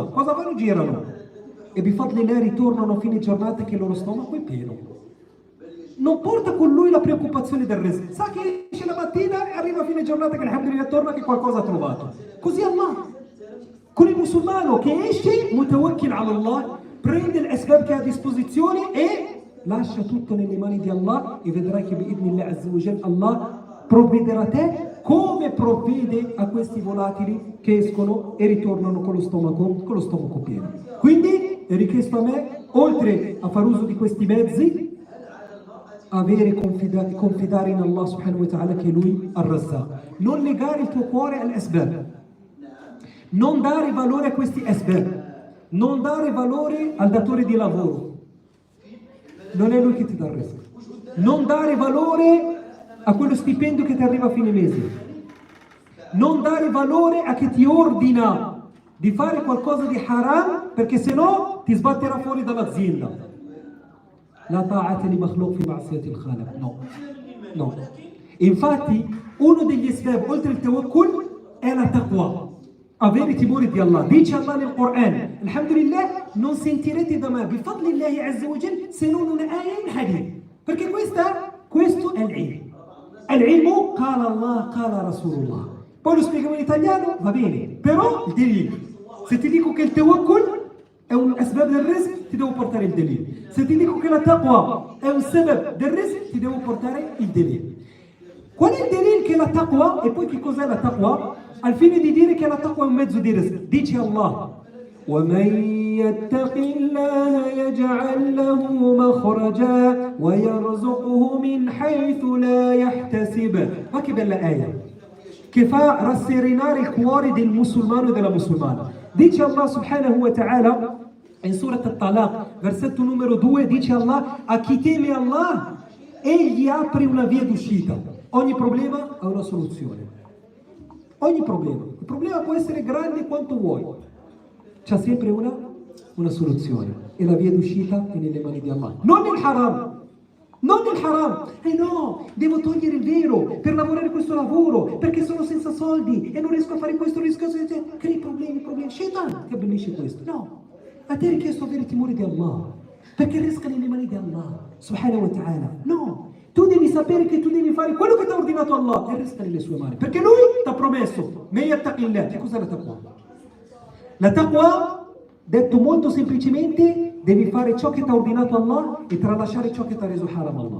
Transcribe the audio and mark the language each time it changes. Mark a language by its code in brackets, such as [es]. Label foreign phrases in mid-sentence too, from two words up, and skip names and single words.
[it] Cosa vanno? Girano. E bifadlillah ritornano a fine giornata che il loro stomaco è pieno. Non porta con lui la preoccupazione del rizq. Sa che esce la mattina e arriva a fine giornata che alhamdulillah torna che qualcosa ha trovato. Così Allah. Con il musulmano che esce, [ar] متوكل على الله, [it] prende l'asbab che ha a disposizione e lascia tutto nelle mani di Allah e vedrai che [ar] بإذن الله عز وجل [it] Allah provvederà a te come provvede a questi volatili che escono e ritornano con lo stomaco pieno. Quindi è richiesto a me, oltre a far uso di questi mezzi, confidare in Allah [ar] سبحانه وتعالى [it] che Lui Ar-Razzaq. Non legare il tuo cuore all'asbab, non dare valore a questi asbab, non dare valore al datore di lavoro, non è lui che ti dà il rizq. Non dare valore a quello stipendio che ti arriva a fine mese, non dare valore a chi ti ordina di fare qualcosa di haram perché se no ti sbatterà fuori dall'azienda. [ar] لا طاعة لمخلوق في معصية الخالق. [it] No. Infatti uno degli asbab oltre il tawakkul è la taqwa, avere timore di Allah. Dice Allah nel Quran: alhamdulillah, non sentirete da me [ar] بفضل الله عز وجل [it] se non una ayah in hadith, perché questo è l'ilm. [ar] العلم، قال الله، قال رسول الله. [it] Poi lo spieghiamo in italiano, va bene, però il delil. Se ti dico che il tawakkul è un asbab del rizq, ti devo portare il delil. Se ti dico che la taqwa è un sabab del rizq, ti devo portare il delil. Qual è il delil che la taqwa, e poi che cos'è la taqwa? Al fine di dire che la taqwa è un mezzo di rizq. Dice Allah: [ar] وَمَنْ يَتَّقِ اللَّهَ يَجْعَلْ لَهُ مَخْرَجًا وَيَرْزُقْهُ مِنْ حَيْثُ لَا يَحْتَسِبُ. [it] Ma che bella ayah, che fa rasserenare il cuore del musulmano e della musulmana. Dice Allah [ar] سبحانه وتعالى [it] in Surat Al-Talaq, versetto numero 2, dice Allah: a chi teme Allah, egli apre una via d'uscita. Ogni problema ha una soluzione. Ogni problema. Il problema può essere grande quanto vuoi. C'è sempre una soluzione. E la via d'uscita è nelle mani di Allah. Non nel haram. Non nel haram. No, devo togliere il velo per lavorare questo lavoro, perché sono senza soldi e non riesco a fare questo, crei problemi. Shaitan ti abbellisce questo. No, a te è richiesto avere timore di Allah, perché resta nelle mani di Allah [ar] سبحانه وتعالى. [it] No, tu devi sapere che tu devi fare quello che ti ha ordinato Allah e resta nelle sue mani, perché Lui ti ha promesso [ar] "من يتق الله". [it] Che cos'è la taqwa? La taqwa, detto molto semplicemente, devi fare ciò che ti ha ordinato Allah e tralasciare ciò che ti ha reso haram Allah.